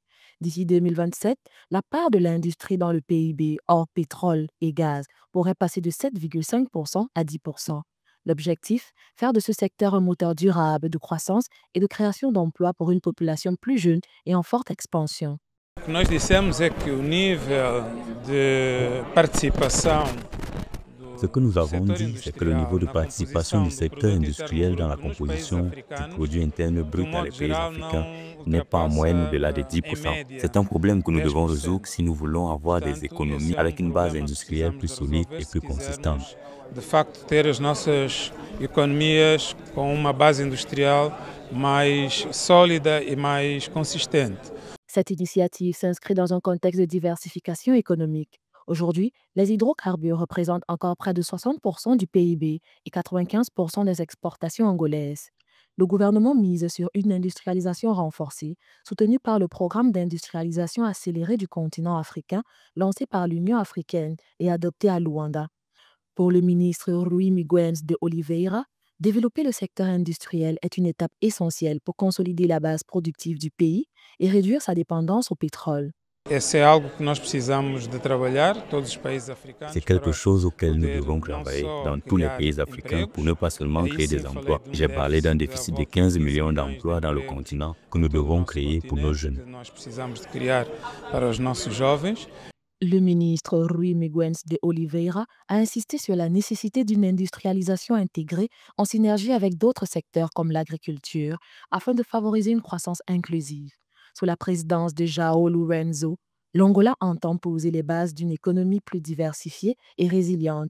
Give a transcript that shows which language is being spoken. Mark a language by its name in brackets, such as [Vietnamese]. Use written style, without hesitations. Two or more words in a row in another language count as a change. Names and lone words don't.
[French] D'ici 2027, la part de l'industrie dans le PIB hors pétrole et gaz pourrait passer de 7,5% à 10%. L'objectif, faire de ce secteur un moteur durable de croissance et de création d'emplois pour une population plus jeune et en forte expansion. [Portuguese] O que nós dissemos é que o nível de participação [French] Ce que nous [Portuguese] do [French] avons [Portuguese] setor [French] dit, c'est que le niveau [Portuguese] industrial [French] de [Portuguese] na [French] participation du [Portuguese] composição do [French] secteur [Portuguese] produto interno [French] industriel dans la [Portuguese] bruto nos países [French] composition du [Portuguese] africanos, [French] produit interne [Portuguese] de [French] brut [Portuguese] um [French] dans les [Portuguese] modo [French] pays [Portuguese] geral, [French] africains [Portuguese] não [French] n'est pas en moyenne [Portuguese] ultrapassa [French] au-delà de [Portuguese] em [French] 10%. [Portuguese] média [French] C'est un problème que nous devons résoudre [Portuguese] 10%. [French] si nous voulons avoir des [Portuguese] Portanto, esse [French] économies [Portuguese] é um [French] avec une base [Portuguese] problema que [French] industrielle [Portuguese] precisamos [French] plus [Portuguese] de [French] solide [Portuguese] resolver [French] et [Portuguese] se [French] plus consistante. [Portuguese] quisermos, de facto, ter as nossas economias com uma base industrial mais sólida e mais consistente. [French] Cette initiative s'inscrit dans un contexte de diversification économique. Aujourd'hui, les hydrocarbures représentent encore près de 60% du PIB et 95% des exportations angolaises. Le gouvernement mise sur une industrialisation renforcée, soutenue par le programme d'industrialisation accélérée du continent africain lancé par l'Union africaine et adopté à Luanda. Pour le ministre Rui Miguel de Oliveira, développer le secteur industriel est une étape essentielle pour consolider la base productive du pays et réduire sa dépendance au pétrole. [Portuguese] Esse é algo que nós precisamos de trabalhar, todos os países [French] C'est [Portuguese] africanos, [French] quelque [Portuguese] para [French] chose auquel nous [Portuguese] poder [French] devons [Portuguese] não [French] travailler [Portuguese] só [French] dans tous les [Portuguese] criar [French] pays africains pour ne [Portuguese] empregos, [French] pas seulement [Portuguese] aí [French] créer [Portuguese] sim [French] des [Portuguese] falei [French] emplois. [Portuguese] de um [French] J'ai parlé d'un [Portuguese] déficit à [French] déficit de [Portuguese] volta de 15 [French] 15 millions [Portuguese] milhões de [French] d'emplois dans le [Portuguese] empregos [French] continent que [Portuguese] em [French] nous [Portuguese] todo o [French] devons [Portuguese] nosso [French] créer pour nos [Portuguese] continente, [French] jeunes. [Portuguese] que nós precisamos de criar para os nossos jovens. [French] Le ministre Rui Miguel de Oliveira a insisté sur la nécessité d'une industrialisation intégrée en synergie avec d'autres secteurs comme l'agriculture afin de favoriser une croissance inclusive. Sous la présidence de João Lourenço, l'Angola entend poser les bases d'une économie plus diversifiée et résiliente.